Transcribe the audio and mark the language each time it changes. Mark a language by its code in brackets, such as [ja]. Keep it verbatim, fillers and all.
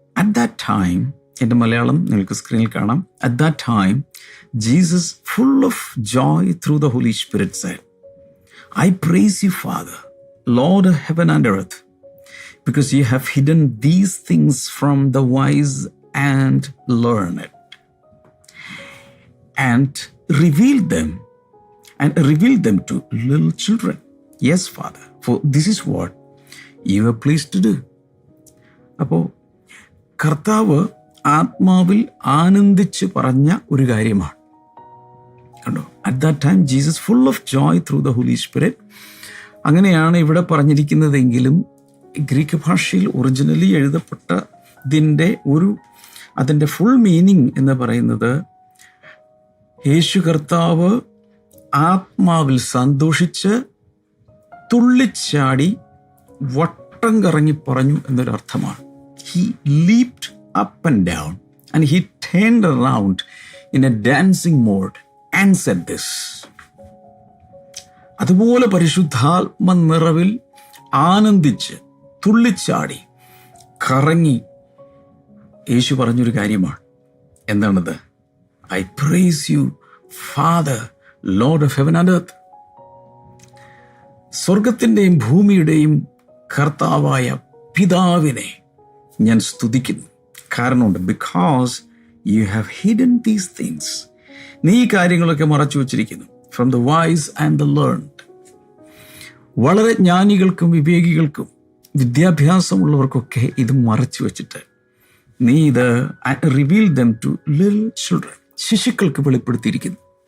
[en] at that time, [ml] എൻ്റെ മലയാളം നിങ്ങൾക്ക് സ്ക്രീനിൽ കാണാം. [en] At that time Jesus, full of joy through the Holy Spirit, said, I praise you Father, Lord heaven and earth, because you have hidden these things from the wise and learned and reveal them and reveal them to little children. Yes, Father, for this is what you were pleased to do. [ml] അപ്പോൾ കർത്താവ് ആത്മാവിൽ ആനന്ദിച്ച് പറഞ്ഞ ഒരു കാര്യമാണ്. [en] കണ്ടോ, at that time Jesus full of joy through the Holy Spirit. [ml] അങ്ങനെയാണ് ഇവിടെ പറഞ്ഞിരിക്കുന്നതെങ്കിലും Greek ഭാഷയിൽ ഒറിജിനലി എഴുതപ്പെട്ടതിൻ്റെ ഒരു അതിൻ്റെ ഫുൾ മീനിങ് എന്ന് പറയുന്നത് യേശു കർത്താവ് ആത്മാവിൽ സന്തോഷിച്ച് തുള്ളിച്ചാടി വട്ടം കറങ്ങി പറഞ്ഞു എന്നൊരർത്ഥമാണ്. [en] He leaped up and down and he turned around in a dancing mode and said this. [ml] അതുപോലെ പരിശുദ്ധാത്മ നിറവിൽ ആനന്ദിച്ച് തുള്ളിച്ചാടി കറങ്ങി യേശു പറഞ്ഞൊരു കാര്യമാണ്. എന്താണത്? [en] I praise you, Father, Lord of heaven and earth. [ml] സ്വർഗത്തിൻ്റെയും ഭൂമിയുടെയും കർത്താവായ പിതാവിനെ ഞാൻ സ്തുതിക്കുന്നു. കാരണമുണ്ട്. [en] Because you have hidden these things. [ml] നീ ഈ കാര്യങ്ങളൊക്കെ മറച്ചു വച്ചിരിക്കുന്നു. [en] From the wise and the learned. [ml] വളരെ ജ്ഞാനികൾക്കും വിവേകികൾക്കും വിദ്യാഭ്യാസമുള്ളവർക്കൊക്കെ ഇത് മറച്ചു വച്ചിട്ട് നീ ഇത് [en] reveal them to little children, [ml] ശിശുക്കൾക്ക് വെളിപ്പെടുത്തിയിരിക്കുന്നു.